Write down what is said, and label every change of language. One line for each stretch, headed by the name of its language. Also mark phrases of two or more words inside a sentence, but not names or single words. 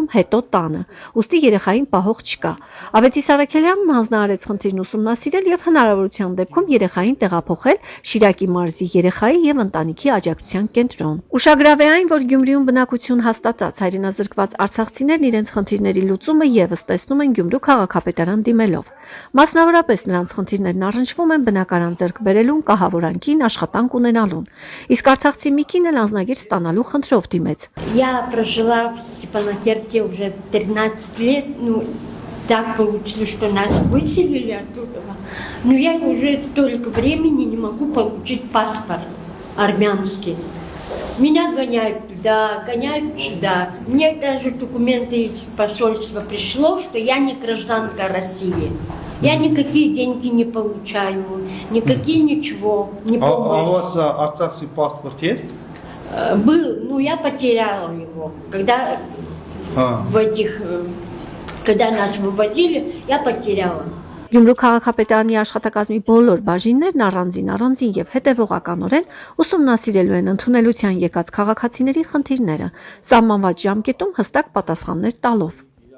Armenian: հետո տանը, ուստի երեխային պահող չկա։ Ավետիս Առաքելյանն հանձնարարեց խնդիրն ուսումնասիրել եւ հնարավորության դեպքում երեխային տեղափոխել Շիրակի մարզի երեխայի եւ ընտանիքի աջակցության կենտրոն։ Ուշագրավ է այն, որ Գյումրիում բնակություն հաստատած հայրենազրկված արցախցիներն իրենց խնդիրների լուծումը եւս տեսնում են Գյումրու քաղաքապետարան դիմելով։ Մասնավորապես նրանց խնդիրներն առնչվում են բնակարան ձեռք բերելուն, կահավորանքին, աշխատանք ունենալուն։ Իսկ արցախցի մի կին էլ անձնագիր ստանալու խնդրով դիմեց։
Russian: Я прожила в Степанакерте уже 13 лет, ну так получилось, что нас выселили оттуда. Но я уже столько времени не могу получить паспорт армянский. Меня гоняют туда, гоняют сюда. Мне даже документы из посольства пришло, что я не гражданка России. Я никакие деньги не получаю, никакие ничего не помню. А у вас арцахский паспорт есть? Был, но я потеряла его. Когда когда нас вывозили, я потеряла.
Armenian: Գյումրու քաղաքապետարանի աշխատակազմի բոլոր բաժիններն առանձին եւ հետեւողականորեն ուսումնասիրելու են ընդունելության եկած քաղաքացիների խնդիրները, սահմանված ժամկետում հստակ պատասխաններ տալով։